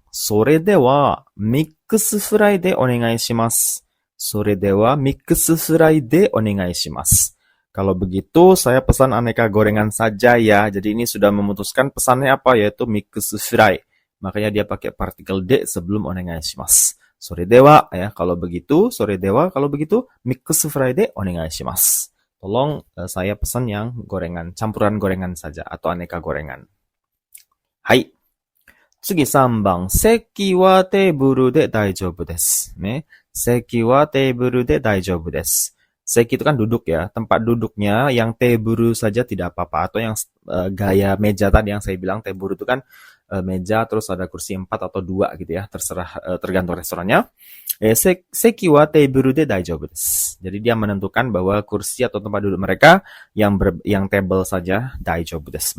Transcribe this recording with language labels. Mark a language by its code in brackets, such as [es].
[ja] それでは、ミックスフライでお願いします。それでは、ミックスフライでお願いします。 [id] Kalau begitu, saya pesan aneka gorengan saja ya. Jadi ini sudah memutuskan pesannya apa, yaitu mix fry. Makanya dia pakai partikel D sebelum onegai shimasu. [ja] Sore dewa ya, [id] kalau begitu. [ja] Sore dewa, [id] kalau begitu. [ja] Mix fry de onegai shimasu. [id] Tolong saya pesan yang gorengan, campuran gorengan saja atau aneka gorengan. [ja] Hai. Tsugi 3番。席はテーブルで大丈夫です。ね。席はテーブルで大丈夫です。 [id] Seki itu kan duduk ya, tempat duduknya yang teburu saja tidak apa-apa, atau yang gaya meja tadi yang saya bilang teburu itu kan meja terus ada kursi 4 atau 2 gitu ya, terserah tergantung restorannya. [ja] Seki wa teburu de daijoubu desu. [id] Jadi dia menentukan bahwa kursi atau tempat duduk mereka yang table saja [ja] daijoubu desu.